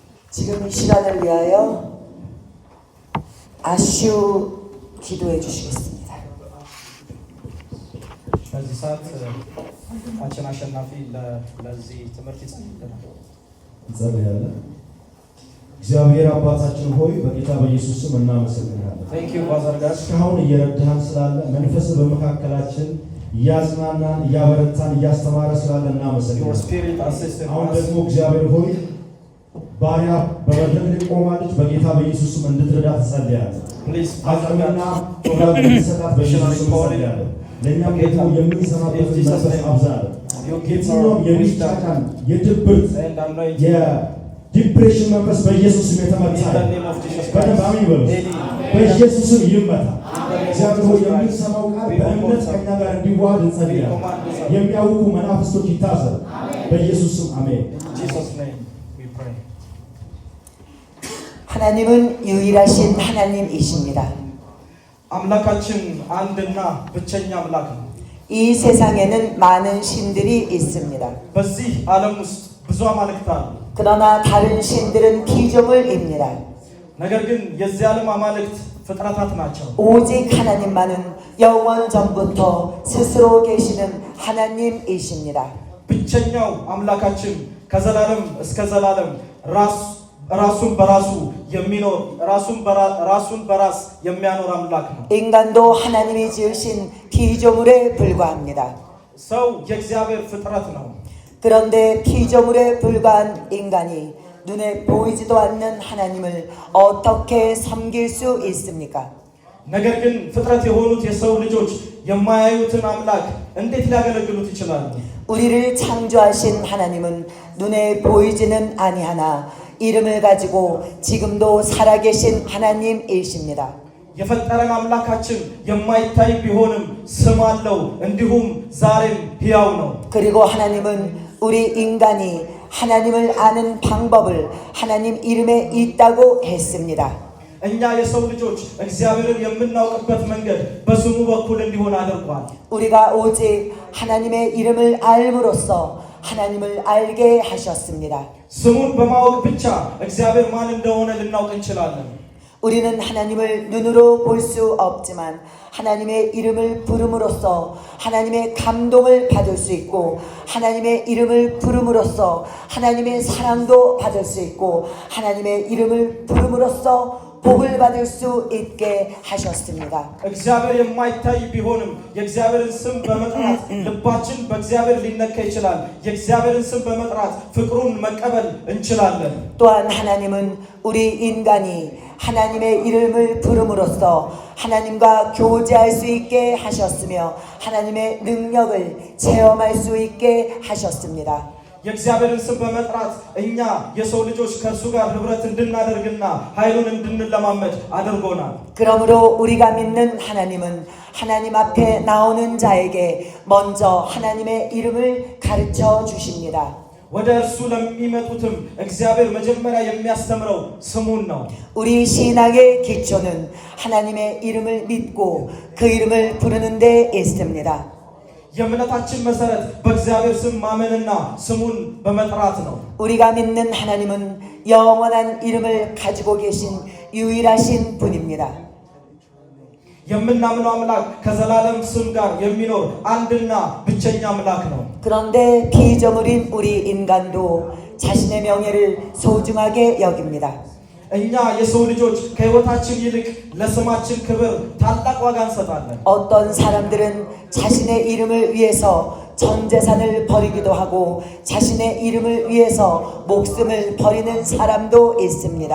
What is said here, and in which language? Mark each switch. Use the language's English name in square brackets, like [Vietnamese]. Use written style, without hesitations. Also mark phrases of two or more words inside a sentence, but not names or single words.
[Korean] 지금 이 시간을 위하여 아쉬우 기도해 주시겠습니다. [Amharic] በዚህ ሰዓት አንቺን አሸናፊ ለዚህ ትምህርት ይጸልይልናል። እንጸልያለን። እግዚአብሔር አባታችን ሆይ በጌታ በኢየሱስ ስም እናመሰግናለን። [English] Thank you Father God. [Amharic] እስካሁን እየረዳን ስላለ መንፈስ በመካከላችን እያጽናናን እያበረታን እያስተማረ ስላለ [English] Your [Amharic] እናመሰግናለን። [English] spirit assisted [Amharic] አሁን [English] us. [Amharic] ደግሞ እግዚአብሔር ሆይ ባሪያ በመድረክ ላይ ቆማለች። በጌታ በኢየሱስ ስም እንድትረዳ ትጸልያለህ። Please አቅምና ጥበብ እንድትሰጣት በኢየሱስ ስም ጸልያለሁ። ለእኛም ደግሞ የምንሰማበት መንፈስ አብዛለን። የትኛውም የሚጫጫን የድብርት የዲፕሬሽን መንፈስ በኢየሱስ ስም የተመታ በደንብ አሜን በሉ። በኢየሱስ ስም ይመታ። እግዚአብሔር ሆይ የምንሰማው ቃል በእምነት ከእኛ ጋር እንዲዋሃድ እንጸልያለን። የሚያውቁ መናፍስቶች ይታሰሩ በኢየሱስ ስም አሜን። [English] In Jesus name we pray. [Korean] 하나님은 유일하신 하나님이십니다. [Amharic] አምላካችን አንድና ብቸኛ አምላክ ነው። [Korean] 이 세상에는 많은 신들이 있습니다. [Amharic] በዚህ ዓለም ውስጥ ብዙ አማልክት አሉ። [Korean] 그러나 다른 신들은 피조물입니다. [Amharic] ነገር ግን የዚህ ዓለም አማልክት ፍጥረታት ናቸው። [Korean] 오직 하나님만은 영원 전부터 스스로 계시는 하나님이십니다. [Amharic] ብቸኛው አምላካችን ከዘላለም እስከ ዘላለም ራሱን በራሱ የሚኖር ራሱን በራስ የሚያኖር አምላክ ነው። [Korean] 인간도 하나님이 지으신 피조물에 불과합니다. [Amharic] ሰው የእግዚአብሔር ፍጥረት ነው። [Korean] 그런데 피조물에 불과한 인간이 눈에 보이지도 않는 하나님을 어떻게 섬길 수 있습니까? [Amharic] ነገር ግን ፍጥረት የሆኑት የሰው ልጆች የማያዩትን አምላክ እንዴት ሊያገለግሉት ይችላሉ? [Korean] 우리를 창조하신 하나님은 눈에 보이지는 아니하나 이름을 가지고 지금도 살아계신 하나님이십니다. [Amharic] የፈጠረን አምላካችን የማይታይ ቢሆንም ስም አለው፣ እንዲሁም ዛሬም ሕያው ነው። [Korean] 그리고 하나님은 우리 인간이 하나님을 아는 방법을 하나님 이름에 있다고 했습니다. [Amharic] እኛ የሰው ልጆች እግዚአብሔርን የምናውቅበት መንገድ በስሙ በኩል እንዲሆን አድርጓል። [Korean] 우리가 오직 하나님의 이름을 알므로써 하나님을 알게 하셨습니다. [Amharic] ስሙን በማወቅ ብቻ እግዚአብሔር ማን እንደሆነ ልናውቅ እንችላለን። [Korean] 우리는 하나님을 눈으로 볼 수 없지만 하나님의 이름을 부름으로써 하나님의 감동을 받을 수 있고 하나님의 이름을 부름으로써 하나님의 사랑도 받을 수 있고 하나님의 이름을 부름으로써 복을 받을 수 있게 하셨습니다. [Amharic] እግዚአብሔር የማይታይ ቢሆንም የእግዚአብሔርን ስም በመጥራት ልባችን በእግዚአብሔር ሊነካ ይችላል። የእግዚአብሔርን ስም በመጥራት ፍቅሩን መቀበል እንችላለን። [Korean] 또한 하나님은 우리 인간이 하나님의 이름을 부름으로써 하나님과 교제할 수 있게 하셨으며 하나님의 능력을 체험할 수 있게 하셨습니다. [Amharic] የእግዚአብሔርን ስም በመጥራት እኛ የሰው ልጆች ከእርሱ ጋር ህብረት እንድናደርግና ኃይሉን እንድንለማመድ አድርጎናል። [Korean] 그러므로 우리가 믿는 하나님은 하나님 앞에 나오는 자에게 먼저 하나님의 이름을 가르쳐 주십니다. [Amharic] ወደ እርሱ ለሚመጡትም እግዚአብሔር መጀመሪያ የሚያስተምረው ስሙን ነው። [Korean] 우리 신앙의 기초는 하나님의 이름을 믿고 그 이름을 부르는 데 있습니다. [Amharic] የእምነታችን መሰረት በእግዚአብሔር ስም ማመንና ስሙን በመጥራት ነው። [Korean] 우리가 믿는 하나님은 영원한 이름을 가지고 계신 유일하신 분입니다. [Amharic] የምናምነው አምላክ ከዘላለም ስም ጋር የሚኖር አንድና ብቸኛ አምላክ ነው። [Korean] 그런데 피조물인 우리 인간도 자신의 명예를 소중하게 여깁니다. [Amharic] እኛ የሰው ልጆች ከህይወታችን ይልቅ ለስማችን ክብር ታላቅ ዋጋ እንሰጣለን። [Korean] 어떤 사람들은 자신의 이름을 위해서 전 재산을 버리기도 하고 자신의 이름을 위해서 목숨을 버리는 사람도 있습니다.